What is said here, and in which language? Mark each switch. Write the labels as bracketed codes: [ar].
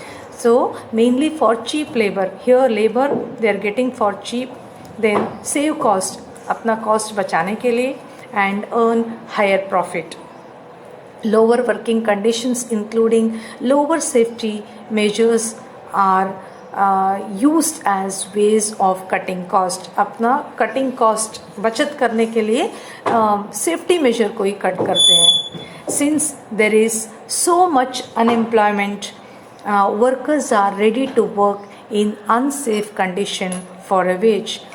[en] So mainly for cheap labor. Here labor they are getting for cheap, then save cost, [hi] अपना cost बचाने के लिए, [en] and earn higher profit. Lower working conditions, including lower safety measures, are used as ways of cutting cost. [hi] अपना cutting cost बचत करने के लिए safety measure को ही cut करते हैं. [en] Since there is so much unemployment, workers are ready to work in unsafe condition for a wage.